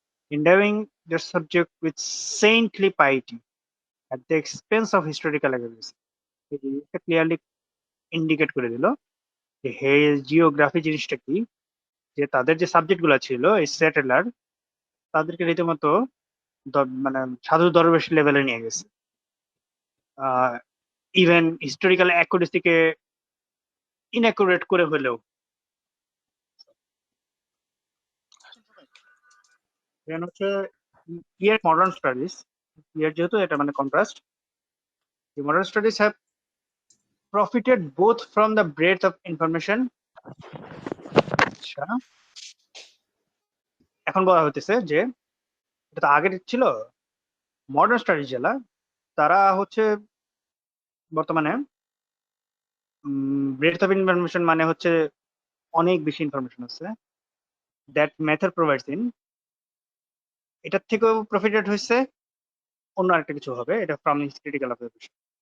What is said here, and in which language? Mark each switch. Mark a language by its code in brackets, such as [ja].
[en] Endowing their subject with saintly piety at the expense of historical accuracy, [bn] এই জিনিসটা clearly indicate করে দিল যে জিওগ্রাফি জিনিসটা কি, যে তাদের যে সাবজেক্ট গুলা ছিল এই সেটেলার, তাদেরকে রীতিমতো মানে সাধু দরবেশ লেভেলে নিয়ে গেছে। ইভেন হিস্টোরিক্যাল অ্যাকুরেসিকে ইনঅ্যাকুরেট করে হলেও। দেন হচ্ছে ইয়ার মডার্ন স্টাডিজ, ইয়ার যেহেতু এটা মানে contrast, [en] the modern studies have profited both from the breadth of information. [bn] আচ্ছা, এখন বলা হতেছে যে এটা তো আগের ছিল, মডার্ন স্টাডিজ যারা তারা হচ্ছে বর্তমানে ব্রেডথ অফ ইনফরমেশন মানে হচ্ছে অনেক বেশি ইনফরমেশন আছে, [en] that method provides in, [bn] এটার থেকেও প্রফিটেড হয়েছে অন্য আরেকটা কিছু হবে, এটা ফ্রম ক্রিটিক্যাল অবজারভেশন।